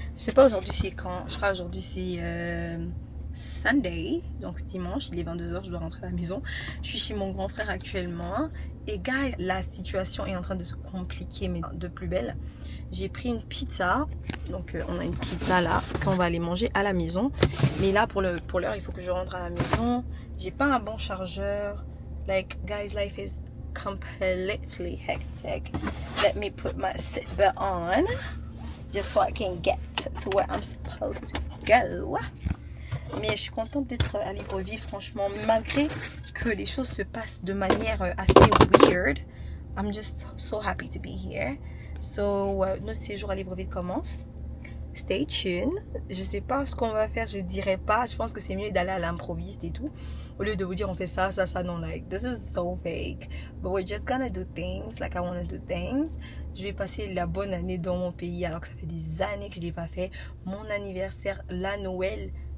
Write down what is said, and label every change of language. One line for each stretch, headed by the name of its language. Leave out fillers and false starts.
French: Je sais pas aujourd'hui c'est quand. Je crois aujourd'hui c'est Sunday, donc c'est dimanche, il est 22h, je dois rentrer à la maison. Je suis chez mon grand frère actuellement. Et guys, la situation est en train de se compliquer, mais de plus belle. J'ai pris une pizza, donc on a une pizza là, qu'on va aller manger à la maison. Mais là, pour l'heure, il faut que je rentre à la maison. J'ai pas un bon chargeur.
English: Like, guys, life is completely hectic. Let me put my seatbelt on, just so I can get to where I'm supposed to go.
French: Mais je suis contente d'être à Libreville, franchement, malgré que les choses se passent de manière assez weird.
English: I'm just so happy to be here.
French: So, notre séjour à Libreville commence.
English: Stay tuned.
French: Je sais pas ce qu'on va faire, je dirais pas. Je pense que c'est mieux d'aller à l'improviste et tout. Au lieu de vous dire on fait ça, non.
English: Like, this is so fake. But we're just gonna do things like I wanna do things.
French: Je vais passer la bonne année dans mon pays alors que ça fait des années que je l'ai pas fait. Mon anniversaire, la Noël.